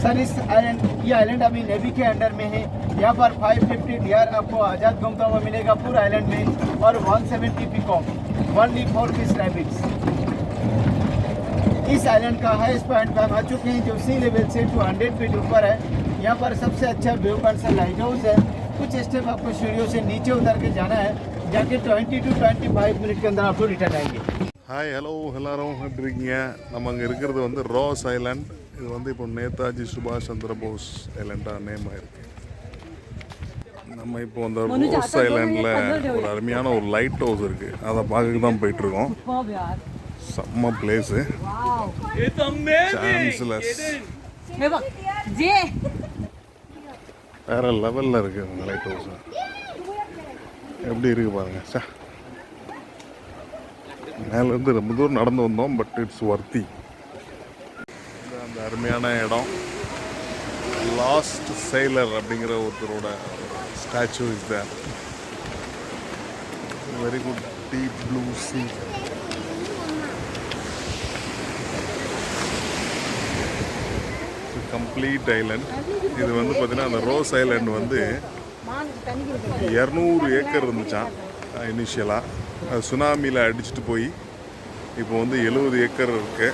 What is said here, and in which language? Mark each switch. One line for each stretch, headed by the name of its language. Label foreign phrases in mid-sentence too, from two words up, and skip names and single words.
Hindi: सर इस आइलैंड ये आइलैंड अभी नेवी के अंडर में है। यहाँ पर 550 डियर आपको आज़ाद घूमता हुआ मिलेगा पूरा आइलैंड में और 170 पीकॉक, 1
English: fish rabbits.
Hindi: इस आइलैंड का
English: highest point
Hindi: पर हम आ चुके हैं जो
English: sea level
Hindi: से 200 फीट ऊपर है। यहाँ पर सबसे अच्छा
English: view point light house
Hindi: है। कुछ स्टेप आपको सीढ़ियों से नीचे उतर के जाना है, जाके 20 to 25 मिनट के अंदर आपको रिटर्न आएंगे।
English: hi hello
Tamil: எல்லாரும் எப்படி இருக்கீங்க? நம்ம அங்கே இருக்கிறது வந்து ரோஸ் ஐலாண்ட். இது வந்து இப்போ நேதாஜி சுபாஷ் சந்திர போஸ் ஐலாண்டாக நேம் ஆயிருக்கு. நம்ம இப்போ அந்த ரோஸ் ஐலாண்டில் ஒரு அருமையான ஒரு
English: light house
Tamil: இருக்குது, அதை பார்க்க தான் போயிட்டுருக்கோம். செம்ம பிளேஸு, சான்ஸ்லெஸ், வேறு லெவலில் இருக்குது அந்த
English: light house.
Tamil: எப்படி இருக்குது பாருங்கள். சா மேலேருந்து ரொம்ப தூரம் நடந்து வந்தோம்,
English: but it's worthy.
Tamil: அந்த அருமையான இடம் லாஸ்ட் sailor அப்படிங்கிற ஒருத்தரோட
English: statue is there. very good deep blue sea. complete island.
Tamil: இது வந்து பார்த்தீங்கன்னா அந்த ரோஸ் ஐலண்ட் வந்து 200 ஏக்கர் இருந்துச்சான் இனிஷியலாக. அது சுனாமியில் அடிச்சுட்டு போய் இப்போ வந்து 70 ஏக்கர் இருக்குது.